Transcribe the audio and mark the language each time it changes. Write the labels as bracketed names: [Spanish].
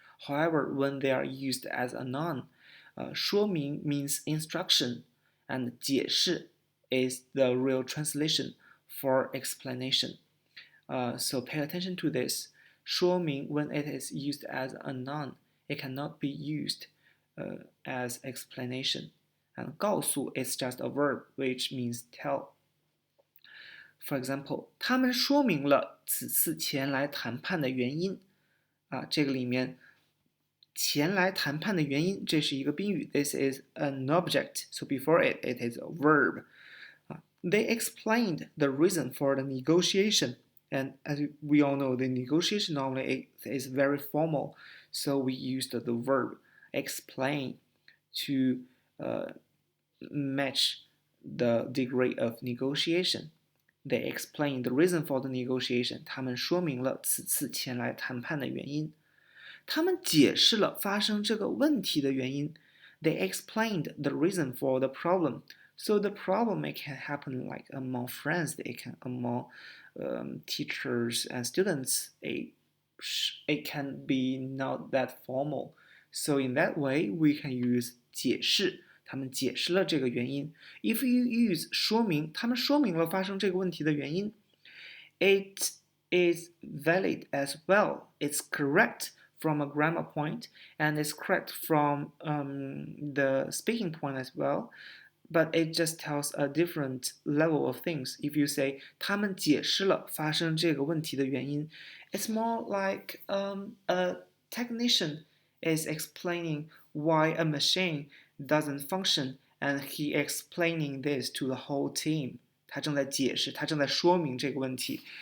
[English] However, when they are used as a noun, 说明 means instruction, and 解释 is the real translation for explanation. So pay attention to this. 说明 when it is used as a noun, it cannot be used as explanation. And 告诉 is just a verb, which means tell. For example, [Chinese] 他们说明了此次前来谈判的原因。这个里面前来谈判的原因，这是一个宾语。 [English] This is an object, so before it is a verb. They explained the reason for the negotiation. And as we all know, the negotiation normally is very formal, so we used the verb explain to match the degree of negotiation. They explained the reason for the negotiation. [Chinese] 他们说明了此次前来谈判的原因。他们解释了发生这个问题的原因。 [English] They explained the reason for the problem. So the problem, it can happen like among friends, it can among teachers and students. It can be not that formal. So in that way, we can use 解释。 [Chinese] 他们解释了这个原因。 [English] If you use 说明， [Chinese] 他们说明了发生这个问题的原因。 [English] It is valid as well. It's correct from a grammar point, and it's correct from the speaking point as well. But it just tells a different level of things. If you say [Chinese] 他们解释了发生这个问题的原因, [English] it's more like a technician is explaining why a machine doesn't function, and he explaining this to the whole team. [Chinese] 他正在解释，他正在说明这个问题。